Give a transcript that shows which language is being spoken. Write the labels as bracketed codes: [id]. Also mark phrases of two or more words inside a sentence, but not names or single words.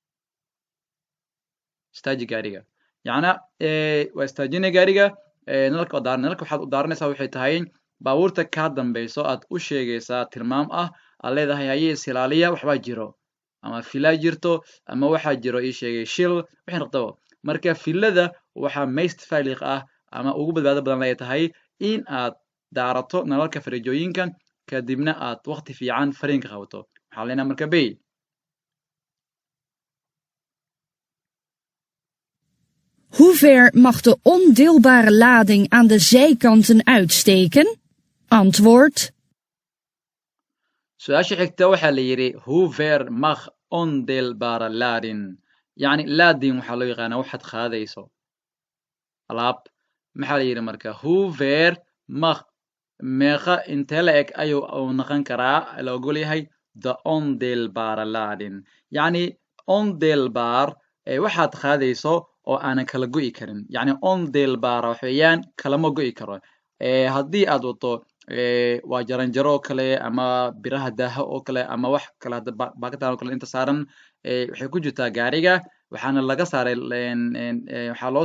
[so] istaaji gaariga yacna waa istaajina gaariga nalalka waa daaran nalalka waxaad u daaranaysaa waxay tahay baabuurta kaa dambeyso aad u sheegaysaa tilmaam ah aad leedahay hayee isilaaliya waxbaa jiro ama filaa jirto ama waxaa jiro ii sheegay shil wixii raqdabo marka filada waxaa [nl] meest veilig [so] ah ama ugu badbaado badan lay tahay in aad daarato nalalka fareejooyinka kadibna aad waqti fiican fariinka qabato waxaa leenahay marka b [nl] Hoe ver mag de ondeelbare lading aan de zijkanten uitsteken? Antwoord. [so] su-aasha xigta waxaa la yidhi [nl] hoe ver mag ondeelbare lading [so] yacni lading waxaa loo yaqaanaa waxaad qaadayso alaab maxaa la yidhi marka [nl] hoe ver mag [so] meeqa intee la eg ayuu noqon karaa la ogol yahay [nl] the ondeelbare lading [so] yacni ondeelbaar waxaad qaadayso oo aanan kala go'i karin yacni ondeelbara wax weeyaan kalama go'i karo haddii aad wato waa jaranjaro oo kale ama biraha daaha oo kale ama wax kale hadda baakataan oo kale inta saaran waxay ku jirtaa gaariga waxaana laga saaray waxaa loo